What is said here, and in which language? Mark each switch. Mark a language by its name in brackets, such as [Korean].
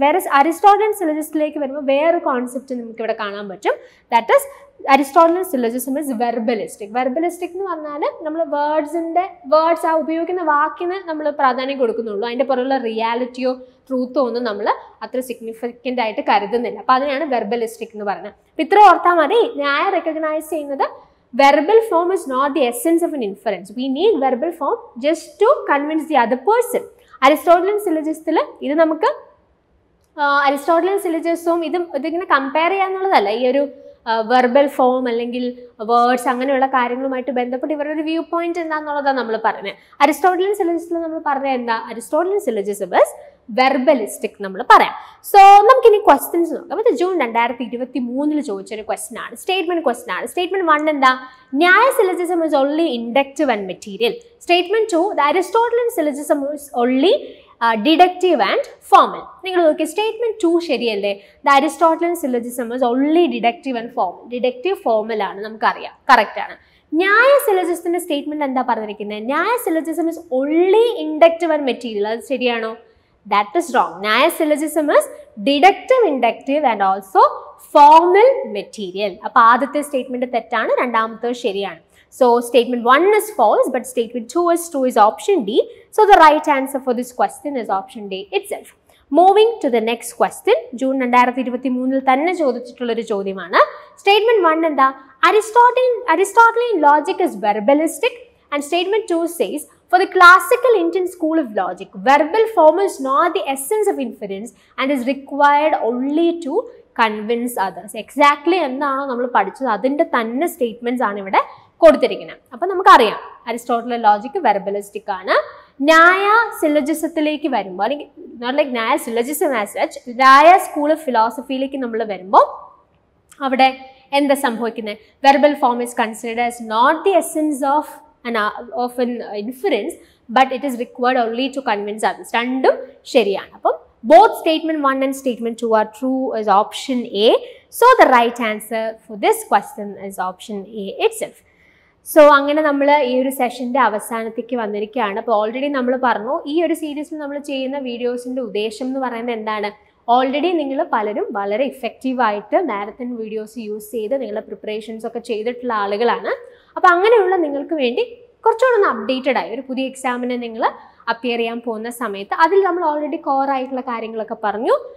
[Malayalam] വേറെ അരിസ്റ്റോട്ടലിയൻ സിലോജിസത്തിലേക്ക് വരുമ്പോൾ വേറൊരു കോൺസെപ്റ്റ് നമുക്ക് ഇവിടെ കാണാൻ പറ്റും. [English] That is Aristotelian syllogism is verbalistic. [Malayalam] വെർബലിസ്റ്റിക് എന്ന് പറഞ്ഞാൽ നമ്മൾ വേർഡ്സ് ആ ഉപയോഗിക്കുന്ന വാക്കിന് നമ്മൾ പ്രാധാന്യം കൊടുക്കുന്നുള്ളൂ. അതിൻ്റെ പുറകുള്ള റിയാലിറ്റിയോ ട്രൂത്തോ ഒന്നും നമ്മൾ അത്ര സിഗ്നിഫിക്കൻ്റ് ആയിട്ട് കരുതുന്നില്ല. അപ്പോൾ അതിനാണ് വെർബലിസ്റ്റിക് എന്ന് പറയുന്നത്. അപ്പോൾ ഇത്ര ഓർത്താൽ മതി, ന്യായ റെക്കഗ്നൈസ് ചെയ്യുന്നത് [English] verbal form is not the essence of an inference. We need verbal form just to convince the other person. [Malayalam] Aristotelian syllogistil ഇത് നമുക്ക് അരിസ്റ്റോട്ടലിയൻ സിലോജിസവും ഇതിങ്ങനെ കമ്പയർ ചെയ്യാന്നുള്ളതല്ല. ഈ ഒരു വെർബൽ ഫോം അല്ലെങ്കിൽ വേർഡ്സ് അങ്ങനെയുള്ള കാര്യങ്ങളുമായിട്ട് ബന്ധപ്പെട്ട് ഇവരുടെ ഒരു വ്യൂ പോയിന്റ് എന്താണെന്നുള്ളതാണ് നമ്മൾ പറഞ്ഞത്. അരിസ്റ്റോട്ടലിയൻ സിലോജിസത്തിൽ നമ്മൾ പറഞ്ഞത് എന്താ, [English] Aristotelian syllogism is verbalistic [Malayalam] നമ്മൾ പറയാം. സോ നമുക്കിനി ക്വസ്റ്റ്യൻസ് നോക്കാം. ഇത് ജൂൺ 2023 ചോദിച്ചൊരു ക്വസ്റ്റ്യൻ ആണ്, സ്റ്റേറ്റ്മെന്റ് ക്വസ്റ്റ്യൻ ആണ്. [English] Statement 1 എന്താ, Nyaya syllogism is only inductive and material. Statement 2, the Aristotelian syllogism is only deductive and formal. [Malayalam] നിങ്ങൾ നോക്കി സ്റ്റേറ്റ്മെന്റ് 2 ശരിയല്ലേ, [English] The Aristotelian syllogism is only deductive and formal. [Malayalam] Deductive formal ആണ്, നമുക്കറിയാം, കറക്റ്റ് ആണ്. ന്യായ സിലോജിസത്തിന്റെ സ്റ്റേറ്റ്മെന്റ് എന്താ പറഞ്ഞിരിക്കുന്നത്, [English] Nyaya syllogism is only inductive and material. [Malayalam] അത് ശരിയാണോ? [English] That is wrong. Nyaya syllogism is deductive, inductive and also formal material. [Malayalam] അപ്പോൾ ആദ്യത്തെ സ്റ്റേറ്റ്മെന്റ് തെറ്റാണ്, രണ്ടാമത്തെ ശരിയാണ്. [English] So statement 1 is false, but statement 2 is true, is option D. So the right answer for this question is option D itself. Moving to the next question, [Malayalam] June 2023 തന്നെ ചോദിച്ചിട്ടുള്ളൊരു ചോദ്യമാണ്. [English] Statement 1 എന്താ, Aristotelian logic is verbalistic, and statement 2 says, for the classical Indian school of logic, verbal form is not the essence of inference and is required only to convince others. [Malayalam] Exactly എന്താണോ നമ്മൾ പഠിച്ചത് അതിൻ്റെ തന്നെ statements ആണ് ഇവിടെ കൊടുത്തിരിക്കുന്നത്. അപ്പം നമുക്കറിയാം അരിസ്റ്റോട്ടലിയൻ ലോജിക് വെർബലിസ്റ്റിക് ആണ്. ന്യായ സിലോജിസത്തിലേക്ക് വരുമ്പോൾ, അല്ലെങ്കിൽ [English] not like Nyaya syllogism as such, [Malayalam] ന്യായ സ്കൂൾ ഓഫ് ഫിലോസഫിയിലേക്ക് നമ്മൾ വരുമ്പോൾ അവിടെ എന്താ സംഭവിക്കുന്നത്? [English] Verbal form is considered as not the essence of an inference, but it is required only to convince others. [Malayalam] രണ്ടും ശരിയാണ്. അപ്പം [English] both statement 1 and statement 2 are true is option A. So the right answer for this question is option A itself. [Malayalam] So അങ്ങനെ നമ്മൾ ഈ ഒരു സെഷൻ്റെ അവസാനത്തേക്ക് വന്നിരിക്കുകയാണ്. അപ്പോൾ already നമ്മൾ പറഞ്ഞു ഈ ഒരു സീരീസിൽ നമ്മൾ ചെയ്യുന്ന വീഡിയോസിൻ്റെ ഉദ്ദേശം എന്ന് പറയുന്നത് എന്താണ്? ഓൾറെഡി നിങ്ങൾ പലരും വളരെ ഇഫക്റ്റീവായിട്ട് മാരത്തൺ വീഡിയോസ് യൂസ് ചെയ്ത് നിങ്ങളുടെ പ്രിപ്പറേഷൻസ് ഒക്കെ ചെയ്തിട്ടുള്ള ആളുകളാണ്. അപ്പോൾ അങ്ങനെയുള്ള നിങ്ങൾക്ക് വേണ്ടി കുറച്ചുകൂടെ ഒന്ന് അപ്ഡേറ്റഡ് ആയി ഒരു പുതിയ എക്സാമിന് നിങ്ങൾ അപ്പിയർ ചെയ്യാൻ പോകുന്ന സമയത്ത് അതിൽ നമ്മൾ ഓൾറെഡി കോർ ആയിട്ടുള്ള കാര്യങ്ങളൊക്കെ പറഞ്ഞു.